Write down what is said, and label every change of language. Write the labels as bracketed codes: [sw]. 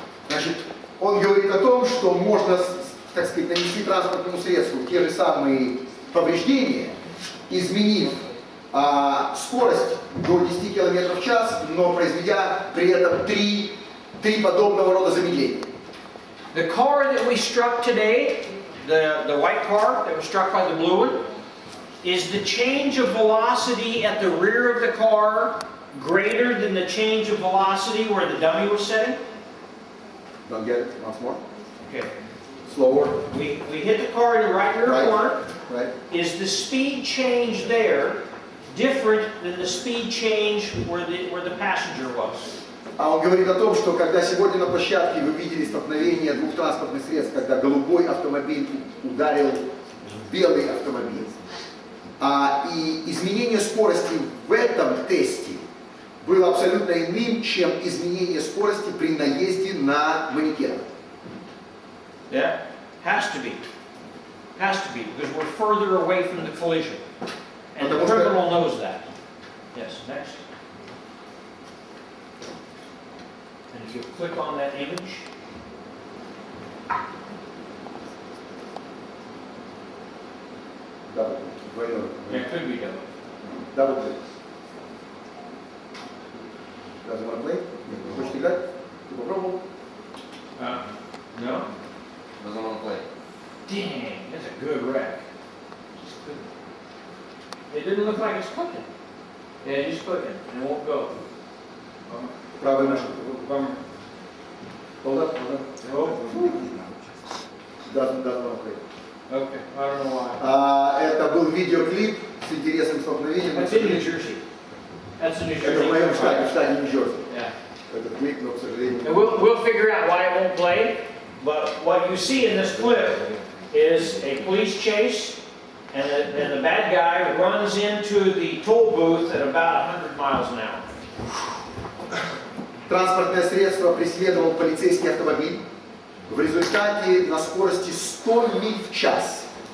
[ru] Значит, он говорит о том, что можно, так сказать, нанести транспортному средству те же самые повреждения, изменив скорость до 10 км в час, но произведя при этом три подобного рода замедления. [en] The car that we struck today, the white car that was struck by the blue one, is the change of velocity at the rear of the car greater than the change of velocity where the dummy was sitting? Don't get it? Once more. Okay. Slower. We hit the car in the right rear corner. Right. Is the speed change there different than the speed change where the passenger was? [ru] А он говорит о том, что когда сегодня на площадке вы видели столкновение двух транспортных средств, когда голубой автомобиль ударил в белый автомобиль, и изменение скорости в этом тесте было абсолютно иным, чем изменение скорости при наезде на манекен. [en] Yeah, has to be. Has to be, because we're further away from the collision. And the criminal knows that. Yes, next. And if you click on that image, Double. it could be double. Double click. Doesn't want to play? [ru] Хочешь играть? Ты попробовал? [en] No? Doesn't want to play. Dang, that's a good wreck. It didn't look like it's clicking. Yeah, just clicking, and it won't go. [ru] Правая мышка. [en] Bummer. Hold up. Oh, Doesn't want to play. okay, I don't know why. [ru] Это был видеоклип с интересным столкновением. [en] That's in New Jersey. That's in New [ru] Это в моем штате, в [en] Jersey. [ru] штате Нью-Джерси. [en] Yeah. [ru] Этот клип, но, к сожалению... [en] And we'll figure out why it won't play, but what you see in this clip is a police chase, and the bad guy runs into the toll booth at about 100 miles an hour. [ru] Транспортное средство преследовал полицейский автомобиль. В результате на скорости 100 миль в час.